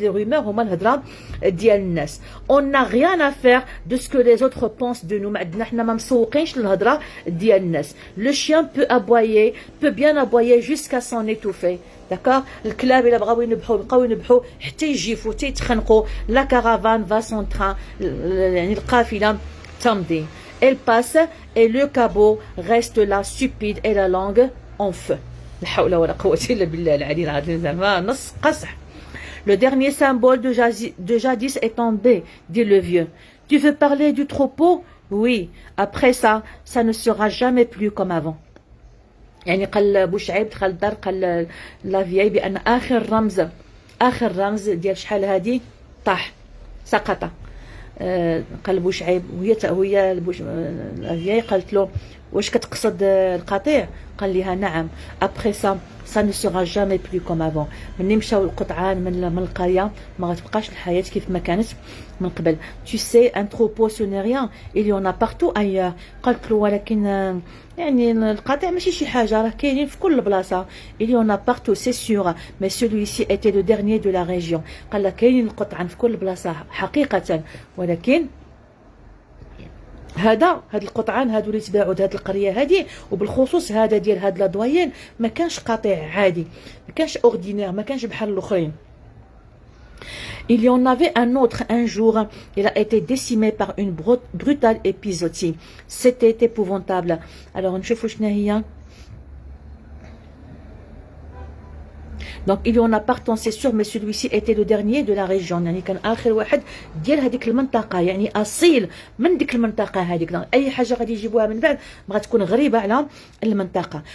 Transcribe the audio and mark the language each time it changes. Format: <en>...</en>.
<ar>لي rumeurs هما الهضره ديال الناس.</ar> <fr>on n'a rien à faire de ce que les autres pensent de nous.</fr> <ar>ما عندنا حنا ما مسوقينش للهضره ديال الناس.</ar> <fr>le chien peut bien aboyer jusqu'à s'en étouffer. D'accord.</fr> <ar>الكلاب إلا بغاو ينبحوا بقاو ينبحوا حتى يجيفوا حتى يتخنقوا.</ar> <fr>la caravane va son train</fr> <ar>يعني القافلة تمضي.</ar> <fr>elle passe et le cabot reste là stupide et la langue en feu.</fr> <ar>لا حول ولا قوة إلا بالله العلي العظيم. زعما نص قصح.</ar> <fr>le dernier symbole de jadis est tombé dit le vieux. tu veux parler du troupeau? oui. après ça ne sera jamais plus comme avant.</fr> <ar>يعني قال بوشعيب دخل الدار قال لافياي بان اخر رمز ديال شحال هادي طاح سقط. قال بوشعيب وهي لافياي قالت له واش كتقصد القطيع؟ قال لها نعم.</ar> <fr>ابخي ça ne sera jamais plus comme avant.</fr> <ar>مني مشاو القطعان من القريه ما غتبقاش الحياه كيف ما كانت من قبل.</ar> <fr>tu sais un troupeau ce n'est rien, il y en a partout ailleurs.</fr> <ar>قالت له ولكن يعني القطيع ماشي شي حاجه، راه كاينين في كل بلاصه.</ar> <fr>il y en a partout c'est sûr, mais celui-ci était le dernier de la région.</fr> <ar>قال لها كاينين القطعان في كل بلاصه حقيقه، ولكن هاد القطعان هادو اللي تباعوا هاد القريه هادي، وبالخصوص هذا ديال هاد لادوين ما كانش قطيع عادي، ما كانش اوردينير، ما كانش بحال الاخرين.</ar> <fr>Il y en avait un autre un jour, il a été décimé par une brutale épizootie. C'était épouvantable.</fr> <ar>Alors نشوفوا شنو هي.</ar> <fr>Donc il y en a partout c'est sûr, mais celui-ci était le dernier de la région.</fr> <ar>يعني كان آخر واحد ديال هذيك المنطقة، يعني أصيل من ديك المنطقة هذيك. أي حاجة غادي يجيبوها من بعد ما غتكون غريبة على المنطقة.</ar>